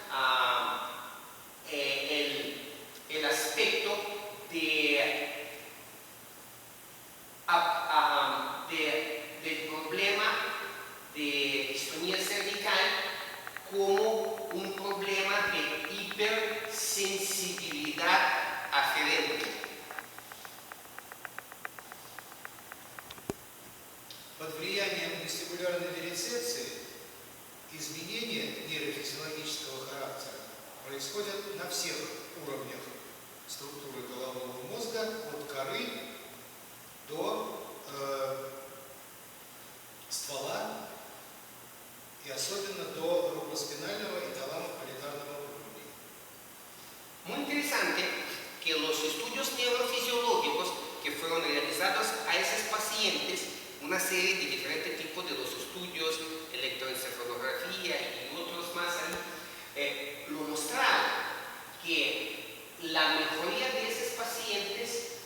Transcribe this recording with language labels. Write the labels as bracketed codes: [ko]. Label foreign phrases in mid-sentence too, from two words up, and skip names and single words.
[es] el aspecto del problema de distonía cervical como un problema de hipersensibilidad aferente. [ru] Под влиянием вестибулярной дерецепции изменения нейрофизиологического характера происходят на всех уровнях структуры головного мозга, от коры до ствола y особенно до руброспинального y таламо-париетального уровней. [es] Muy interesante que los estudios neurofisiológicos que fueron realizados a esos pacientes, una serie de diferentes tipos de los estudios, electroencefalografía y otros más ahí, lo mostraron que la mejoría de esos pacientes,